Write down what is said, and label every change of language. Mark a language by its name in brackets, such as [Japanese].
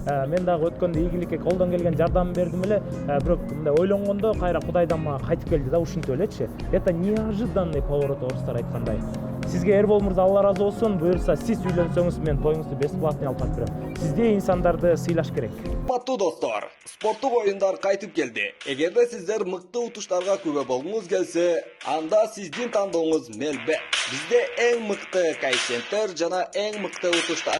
[Kyrgyz] Мен дагы өткөндө ийгиликке колдон келген жардам бердим эле, бирок мындай ойлонгондо кайра Кудайдан мага кайтып келди да, ушинтип элечи. [Russian] Это неожиданный поворот, [Kyrgyz] орустар айткандай. Сизге Эрбол мырза Алла разы болсун, буюрса сиз үйлөнсөңүз мен тоюңузду бесплатно алып барып берем. Сизде инсандарды сыйлаш керек. Кымбаттуу достор, спорттук оюндар кайтып келди. Эгерде сиздер мыкты утуштарга күбө болгуңуз келсе, анда сиздин тандооңуз Melbet. Бизде эң мыкты коэффициенттер жана эң мыкты утуштар.